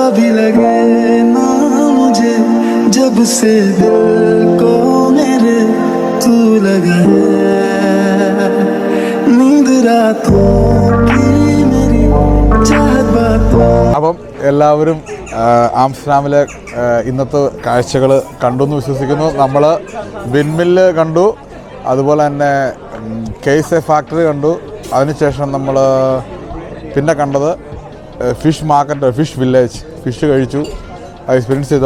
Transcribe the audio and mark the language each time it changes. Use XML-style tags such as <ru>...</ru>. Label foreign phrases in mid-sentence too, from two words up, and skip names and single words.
<hi>भी लगे ना मुझे जब से दिल को मेरे तू लगा है नींद रातों की मेरी चाहत बातों.</hi> <ml>അപ്പം എല്ലാവരും ആംസ്റ്റർഡാമിലെ ഇന്നത്തെ കാഴ്ചകൾ കണ്ടു എന്ന് വിശ്വസിക്കുന്നു. നമ്മൾ വിൻമില്ല് കണ്ടു, അതുപോലെ തന്നെ</ml> <en>cheese factory</en> <ml>കണ്ടു. അതിനുശേഷം നമ്മൾ പിന്നെ കണ്ടത്</ml> <en>fish market, fish village,</en> <ml>ഫിഷ് കഴിച്ചു, എക്സ്പീരിയൻസ് ചെയ്തു.</ml>